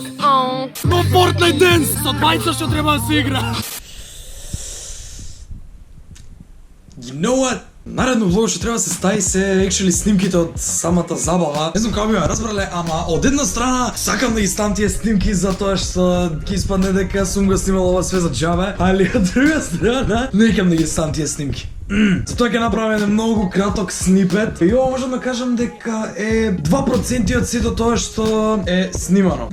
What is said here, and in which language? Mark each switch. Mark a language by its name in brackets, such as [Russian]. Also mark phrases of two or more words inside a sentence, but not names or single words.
[Macedonian] Oh. Но Fortnite Dance со двајца што треба да се игра. [English] You know what? [Macedonian] Наредно влог што треба да се стаи се екшели снимките од самата забава. Не знам како би ме разбрале, ама од една страна сакам да ги ставам тие снимки затоа што ќе испадне дека сум го снимал ова све за џабе, али од друга страна не искам да ги ставам тие снимки. Затоа ќе направам еден многу краток снипет и ова можам да кажам дека е 2% од сето тоа што е снимано.